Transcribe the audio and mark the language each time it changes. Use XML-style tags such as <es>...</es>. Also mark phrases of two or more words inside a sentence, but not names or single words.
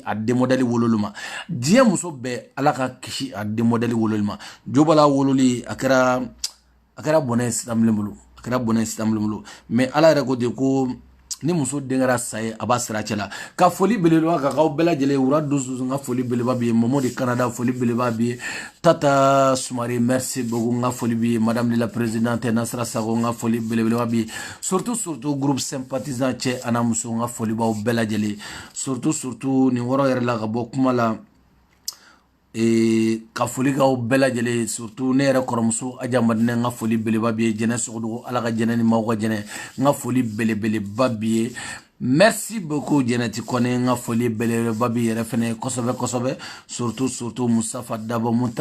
<bm>a den modèle wololi ma diɲɛ muso bɛɛ ala ka kisi a den modèle wololi ma jobala wololi a kɛra bɔnɛ sitamlen bolo mais ala yɛrɛ ko de ko ni muso den kɛra sa ye a b'a sira cɛ la ka foli belebeleba ka k'aw bɛɛ lajɛlen wura dusu n ka foli belebeleba b'i ye Momo de Canada foli belebeleba b'i ye Tata Sumare</bm> <fr>merci beaucoup</fr> <bm>n ka foli b'i ye</bm> <fr>Madame la Présidente</fr> <bm>Nasra Sago n ka foli belebeleba b'i ye surtout</bm> <fr>groupe sympathisant</fr> <bm>cɛ ana muso n ka foli b'aw bɛɛ lajɛlen surtout nin wɔrɔ yɛrɛ la ka bɔ kuma la ka foli k'aw bɛɛ lajɛlen surtout ne yɛrɛ kɔrɔmuso Aja Madinɛ n ka foli belebeleba b'i ye jɛnɛ sogodogo ala ka jɛnɛ ni maaw ka jɛnɛ n ka foli belebeleba b'i ye</bm> <fr>merci beaucoup</fr> <bm>Jɛnɛti Kɔnɛ n ka foli belebeleba b'i yɛrɛ fɛnɛ kosɛbɛ surtout Mustafa Dabo Muntaga</bm>